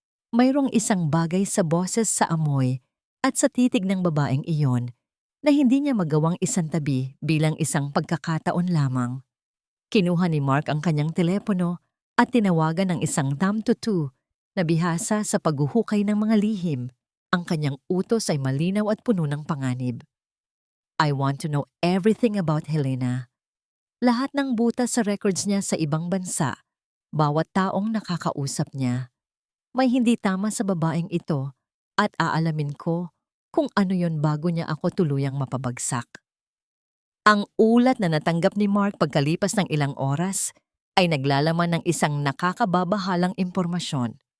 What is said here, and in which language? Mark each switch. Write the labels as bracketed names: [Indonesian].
[Filipino] Mayroong isang bagay sa boses, sa amoy at sa titig ng babaeng iyon na hindi niya magawang isantabi bilang isang pagkakataon lamang. Kinuha ni Mark ang kanyang telepono at tinawagan ng isang tamtutu na bihasa sa paghuhukay ng mga lihim. Ang kanyang utos ay malinaw at puno ng panganib. [English] I want to know everything about Helena. [Filipino] Lahat ng butas sa records niya sa ibang bansa, bawat taong nakakausap niya. May hindi tama sa babaeng ito at aalamin ko kung ano yon bago niya ako tuluyang mapabagsak. Ang ulat na natanggap ni Mark pagkalipas ng ilang oras ay naglalaman ng isang nakakababahalang impormasyon.